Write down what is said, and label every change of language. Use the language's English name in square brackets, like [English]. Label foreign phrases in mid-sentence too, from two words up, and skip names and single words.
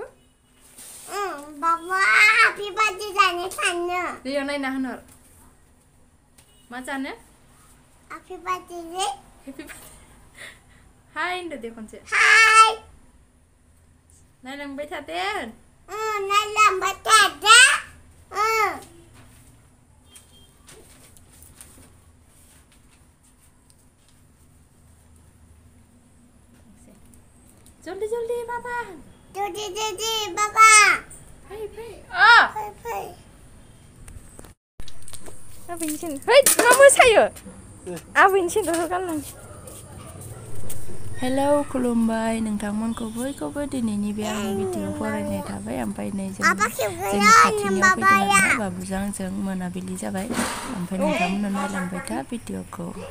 [Bodo] बाबा [English] happy birthday [Bodo] जानो थांनो बेयाव नायना होनहर मा जानो [English] happy birthday [Bodo] हैपी हाय होनदो दे खनसे हाय नायलांबाय थादे नायलांबाय थादो [Hindi] जल्दी जल्दी बाबा जल्दी बाबा [Bodo] फै फै आबैनि सेन्देल है मा मोसायो आबैनि सेन्देलखौ गानलां हेलौ खुलुमबाय नोंथांमोनखौ बयखौबो दिनैनि बे आंनि भिडिअ फरायनाय थाबाय ओमफ्राय नै जोंनि खाथिनियाव फैदों आरोना बाबुजों आंजों मोनाबिलि जाबाय ओमफ्राय नोंथांमोना नायलांबाय था भिडिअखौ